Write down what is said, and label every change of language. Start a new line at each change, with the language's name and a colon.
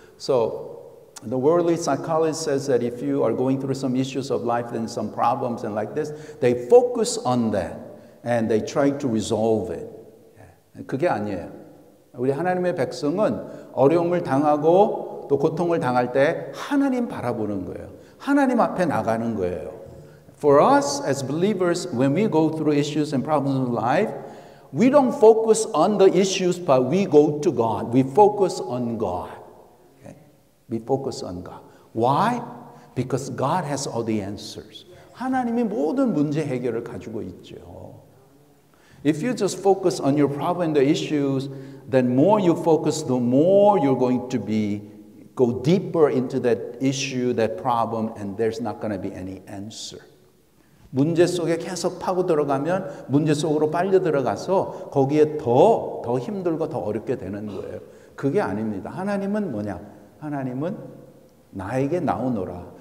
English: So the worldly psychologist says that if you are going through some issues of life and some problems and like this, they focus on that and they try to resolve it.
Korean: 그게 아니에요. 우리 하나님의 백성은 어려움을 당하고 또 고통을 당할 때 하나님 바라보는 거예요. 하나님 앞에 나가는 거예요.
English: For us as believers, when we go through issues and problems in life, we don't focus on the issues, but we go to God. We focus on God. Okay? We focus on God. Why? Because God has all the answers.
Korean: 하나님이 모든 문제 해결을 가지고 있죠.
English: If you just focus on your problem and the issues, then more you focus, the more you're going to go deeper into that issue, that problem, and there's not going to be any answer.
Korean: 문제 속에 계속 파고 들어가면 문제 속으로 빨려 들어가서 거기에 더 힘들고 더 어렵게 되는 거예요. 그게 아닙니다. 하나님은 뭐냐? 하나님은 나에게 나오너라.